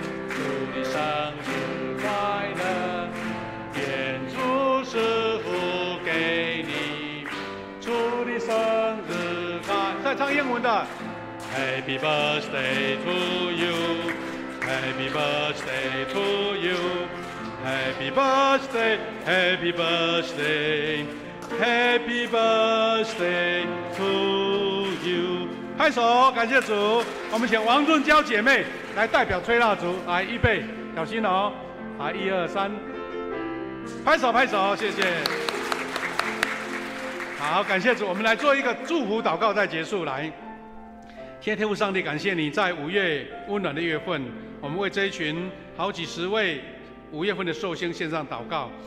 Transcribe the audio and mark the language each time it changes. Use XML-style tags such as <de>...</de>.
<zh>祝你生日快乐，愿主赐福给你。祝你生日快乐，再唱英文的。</zh> <en>Happy birthday to you, Happy birthday to you, Happy birthday, Happy birthday, Happy birthday to you。</en> <zh>拍手，感谢主。我们请王润娇姐妹来代表吹蜡烛，来预备，小心哦。来，1、2、3，拍手拍手，谢谢。好，感谢主。我们来做一个祝福祷告，再结束。来。天父上帝，感谢你在5月温暖的月份，我们为这一群好几十位5月份的寿星献上祷告。</zh>